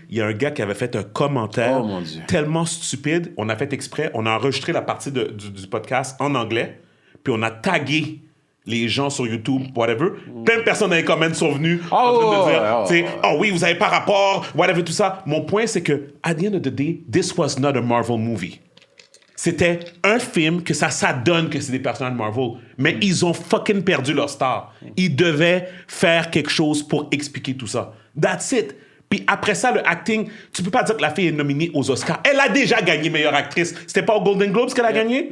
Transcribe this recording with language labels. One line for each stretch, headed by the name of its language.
French: Il y a un gars qui avait fait un commentaire Oh, mon Dieu. tellement stupide. On a fait exprès, on a enregistré la partie du podcast en anglais, puis on a tagué les gens sur YouTube, whatever. Plein de personnes dans les comments sont venues en train de dire, tu sais, oh oui, vous avez pas rapport, whatever, tout ça. Mon point, c'est que,
English: at the end of the day, this was not a Marvel movie.
French: C'était un film que ça donne que c'est des personnages de Marvel. Mais ils ont fucking perdu leur star. Ils devaient faire quelque chose pour expliquer tout ça.
English: That's it.
French: Puis après ça, le acting, tu peux pas dire que la fille est nominée aux Oscars. Elle a déjà gagné meilleure actrice. C'était pas aux Golden Globes qu'elle a gagné?